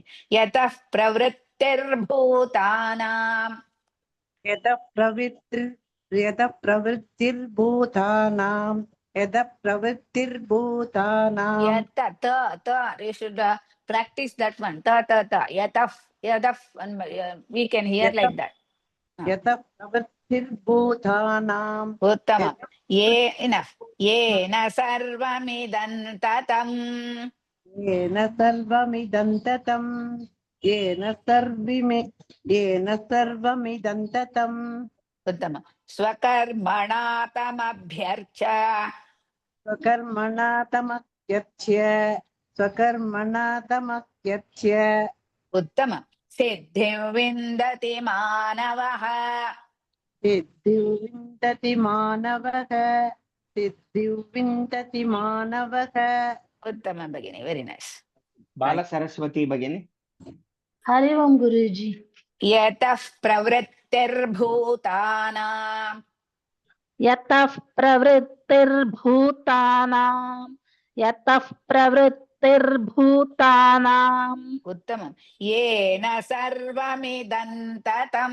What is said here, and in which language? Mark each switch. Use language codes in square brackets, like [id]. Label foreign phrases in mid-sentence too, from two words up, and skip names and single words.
[sa] यतः प्रवृत्तिर्भूतानां. यतः प्रवृत्तिर्भूतानां यतः प्रवृत्तिर्भूतानां Yata, ta. [en] You should practice that one. [sa] Ta. [en] Yataf, and, we can hear like that. [sa] यतः प्रवृत्तिर्भूतानां Uttama. Ye, enough. येन सर्वमिदं ततम्. येन सर्वमिदं ततं येन सर्वमिदं ततं Uttama. स्वकर्मणा तमभ्यर्च्य. स्वकर्मणा तमक्यच्य Uttama. सिद्धिं विन्दति मानवः. सिद्धिं विन्दति मानवः उत्तम भगिनि. [en] Very nice. [sa] ಬಾಲ ಸರಸ್ವತಿ ಭಗಿನಿ. Hari Om Guruji. यतः प्रवृत्तिर्भूतानां. यतः प्रवृत्तिर्भूतानां यतः प्रवृत्तिर्भूतानां उत्तमम्। येन सर्वमिदं ततम्.